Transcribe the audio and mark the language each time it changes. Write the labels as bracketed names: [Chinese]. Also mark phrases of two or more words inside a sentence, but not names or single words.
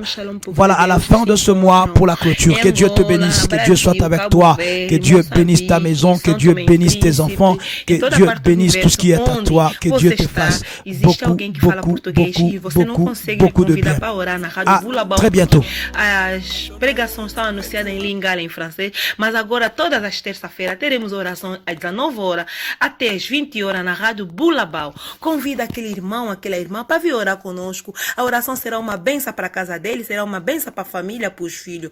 [French] Voilà, à la fin de ce mois pour la clôture. Que Dieu te bénisse, que Dieu soit avec toi, que Dieu bénisse ta maison, que Dieu bénisse tes enfants, que Dieu bénisse tout ce qui est à toi, que Dieu te fasse beaucoup de bien. À très bientôt. [Portuguese] As pregações estão anunciadas em Lingala em francês, mas agora todas as terças-feiras teremos oração às 19 horas até às 20 horas na Rádio Bulabau. Convida aquele irmão, aquela irmã para vir orar conosco. A oração será uma benção para a casa dele, será uma benção para a família, para os filhos.